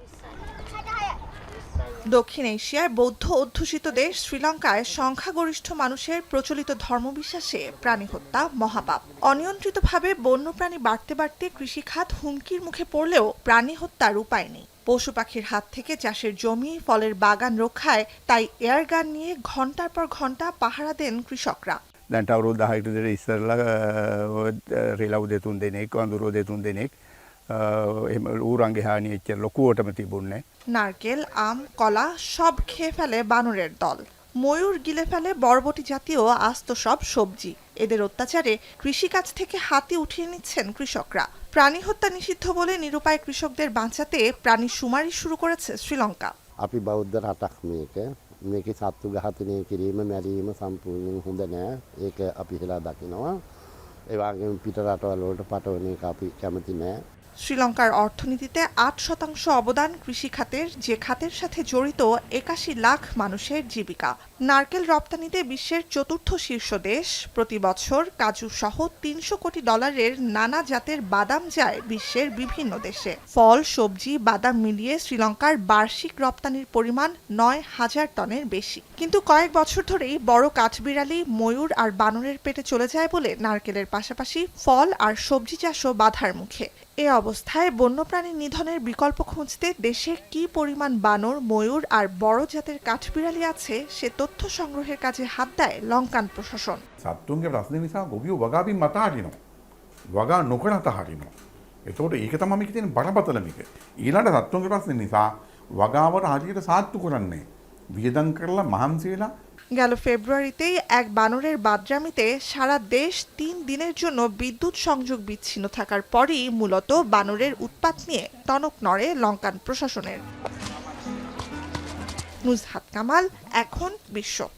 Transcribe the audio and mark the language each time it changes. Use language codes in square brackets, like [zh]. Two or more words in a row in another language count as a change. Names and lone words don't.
[bn] দক্ষিণ এশিয়ার বৌদ্ধ অধ্যুষিত দেশ শ্রীলঙ্কায় সংখ্যাগরিষ্ঠ মানুষের প্রচলিত ধর্মবিশ্বাসে প্রাণী হত্যা মহাপাপ। অনিয়ন্ত্রিতভাবে বন্যপ্রাণী বাড়তে বাড়তে কৃষিখাত হুমকির মুখে পড়লেও প্রাণী হত্যার উপায় নেই। পশু পাখির হাত থেকে চাষের জমি, ফলের বাগান রক্ষায় তাই এয়ারগান নিয়ে ঘণ্টার পর ঘণ্টা পাহারা দেন কৃষকরা। [si] දැන්ට අවුරුදු 10කට විතර ඉස්සරලා රිලව් දෙතුන් දෙනෙක් වඳුරෝ දෙතුන් දෙනෙක් එහෙම ඌරන්ගේ හානි එච්චර ලොකුවටම තිබුණේ [bn] নারকেল, আম, কলা সব খেয়ে ফেলে বানরের দল। ময়ূর গিলে ফেলে বরবটি জাতীয় আস্ত সব সবজি। এদের অত্যাচারে কৃষিকাজ থেকে হাতি উঠিয়ে নিচ্ছেন কৃষকরা। প্রাণী হত্যা নিষিদ্ধ বলে নিরুপায় কৃষকদের বাঁচাতে প্রাণী শুমারি শুরু করেছে শ্রীলঙ্কা। [si] අපි බෞද්ධ රටක් මේකේ සත්තු ඝාතනය කිරීම මැරීම සම්පූර්ණයෙන් හොඳ නෑ. ඒක අපි හිලා දකිනවා. ඒ වගේම පිට රටවල් වලට පටවන එක අපි කැමති නෑ. [bn] শ্রীলঙ্কার অর্থনীতিতে ৮% অবদান কৃষিখাতের, যে খাতের সাথে জড়িত ৮১ লাখ মানুষের জীবিকা। নারকেল রপ্তানিতে বিশ্বের চতুর্থ শীর্ষ দেশ। প্রতি বছর কাজু সহ $৩০০ কোটি নানা জাতের বাদাম যায় বিশ্বের বিভিন্ন দেশে। ফল, সবজি, বাদাম মিলিয়ে শ্রীলঙ্কার বার্ষিক রপ্তানির পরিমাণ ৯,০০০ টনের বেশি। কিন্তু কয়েক বছর ধরেই বড় কাঠবিড়ালি, ময়ূর আর বানরের পেটে চলে যায় বলে নারকেলের পাশাপাশি ফল আর সবজি চাষও বাধার মুখে। এ অবস্থায় বন্যপ্রাণী নিধনের বিকল্প খুঁজতে দেশে কি পরিমাণ বানর, ময়ূর আর বড় জাতের কাঠবিড়ালি আছে সে তথ্য সংগ্রহের কাজে হাত দেয় লঙ্কান প্রশাসন। [si] සත්තුන්ගේ ප්‍රශ්න නිසා ගොවියෝ වගාවෙන් මත හරිනවා. වගා නොකර අතහරිනවා. එතකොට ඒක තමයි මේකේ තියෙන බරපතලම එක. ඊළඟ සත්තුන්ගේ ප්‍රශ්න නිසා වගාවට හරියට සාත්තු කරන්නේ. වියදම් කරලා මහන්සි වෙලා [bn] গেল ফেব্রুয়ারিতেই এক বানরের বাদরামিতে সারা দেশ ৩ দিনের জন্য বিদ্যুৎ সংযোগ বিচ্ছিন্ন থাকার পরই মূলত বানরের উৎপাত নিয়ে টনক নড়ে লঙ্কান প্রশাসনের। নুজহাত কামাল, এখন বিশ্ব।